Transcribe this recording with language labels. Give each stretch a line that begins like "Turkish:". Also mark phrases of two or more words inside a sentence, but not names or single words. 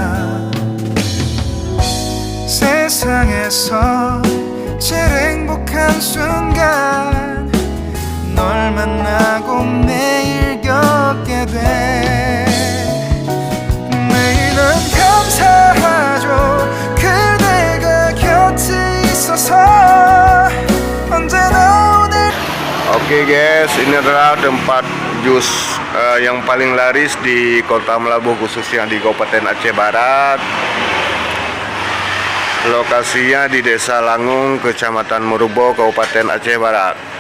Korean: 세상에서 제일 행복한 순간 널 만나고 매일 겪게 돼 매일은 감사하죠 그대가 곁에 있어서 언제나
Indonesian: Oke guys, ini adalah tempat jus yang paling laris di Kota Melabuh, khususnya di Kabupaten Aceh Barat. Lokasinya di Desa Langung, Kecamatan Merubo, Kabupaten Aceh Barat.